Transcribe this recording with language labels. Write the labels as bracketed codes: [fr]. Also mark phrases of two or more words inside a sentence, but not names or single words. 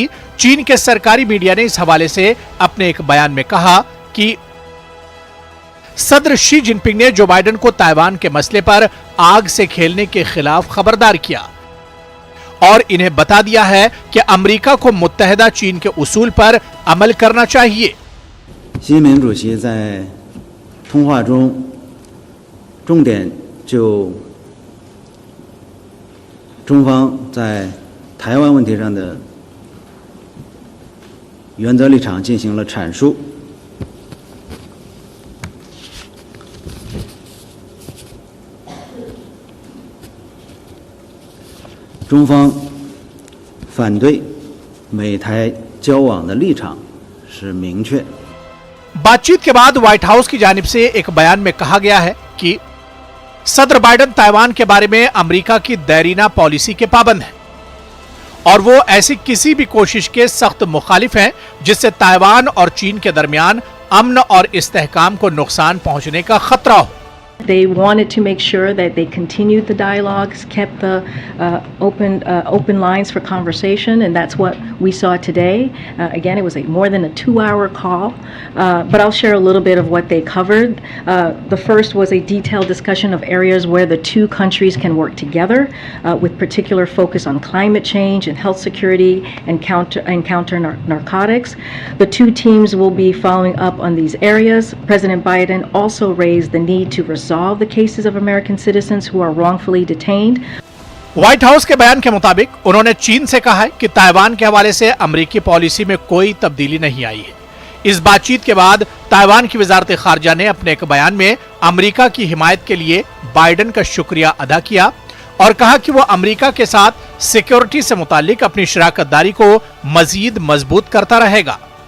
[ur] چین کے سرکاری میڈیا نے اس حوالے سے اپنے ایک بیان میں کہا کہ صدر شی جن پنگ نے جو بائیڈن کو تائیوان کے مسئلے پر آگ سے کھیلنے کے خلاف خبردار کیا اور انہیں بتا دیا ہے کہ امریکہ کو متحدہ چین کے اصول پر عمل کرنا چاہیے۔ [zh] 习近平主席在通话中重点就中方在台湾问题上的原则立场进行了阐述。中方反对美台交往的立场是明确。 [ur] بات چیت کے بعد وائٹ ہاؤس کی جانب سے ایک بیان میں کہا گیا ہے کہ صدر بائیڈن تائیوان کے بارے میں امریکہ کی دیرینہ پالیسی کے پابند ہیں اور وہ ایسی کسی بھی کوشش کے سخت مخالف ہیں جس سے تائیوان اور چین کے درمیان امن اور استحکام کو نقصان پہنچنے کا خطرہ ہو. [en] They wanted to make sure that they continued the dialogues, kept the open lines for conversation, and that's what we saw today. Again, it was more than a 2-hour call, but I'll share a little bit of what they covered. The first was a detailed discussion of areas where the two countries can work together, with particular focus on climate change and health security and counter narcotics. The two teams will be following up on these areas. President Biden also raised the need to resolve the cases of American citizens who are wrongfully detained. [ur] وائٹ ہاؤس کے بیان کے مطابق انہوں نے چین سے کہا ہے کہ تائیوان کے حوالے سے امریکی پالیسی میں کوئی تبدیلی نہیں آئی ہے. اس بات چیت کے بعد تائیوان کی وزارت خارجہ نے اپنے ایک بیان میں امریکہ کی حمایت کے لیے بائیڈن کا شکریہ ادا کیا اور کہا کہ وہ امریکہ کے ساتھ سکیورٹی سے متعلق اپنی شراکت داری کو مزید مضبوط کرتا رہے گا.